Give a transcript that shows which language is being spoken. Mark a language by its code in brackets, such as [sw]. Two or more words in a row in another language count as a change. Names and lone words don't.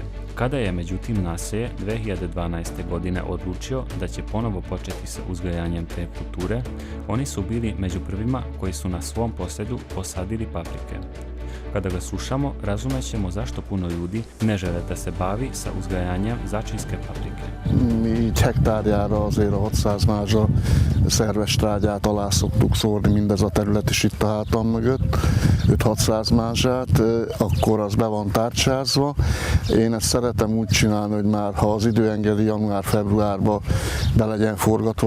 [sr] Kada je međutim naselje 2012. godine odlučio da će ponovo početi sa uzgajanjem te kulture, oni su bili među prvima koji su na svom posjedu posadili paprike. Kada ga slušamo, razumećemo zašto puno ljudi ne žele da se bavi sa uzgajanjem začinske paprike. [hu] Így hektárjára azért a 600 mázsa szerves trágyát alá szoktuk szórni, mindez a terület is itt a hátam mögött, 5-600 mázsát, akkor az be van tárcsázva. Én ezt szeretem úgy csinálni, hogy már ha az idő engedi, január-februárban be legyen forgatva a